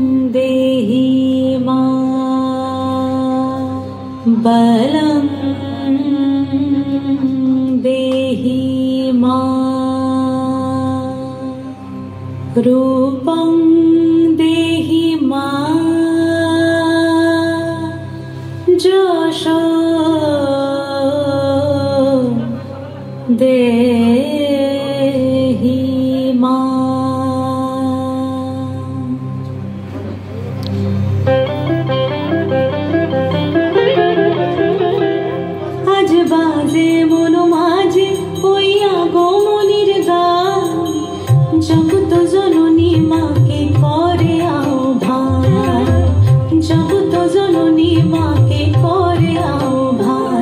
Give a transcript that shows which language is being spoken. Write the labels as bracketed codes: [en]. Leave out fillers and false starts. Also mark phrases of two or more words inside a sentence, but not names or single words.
[sa] देहि मा बलं देहि मा रूपं देहि मा যশো দেহি মা। [bn] আজ বাজে মন মাঝে হইয়া গোমনির গান, জগত জননী মাকে করে আহ্বান, জগত জননী মাকে করে আহ্বান।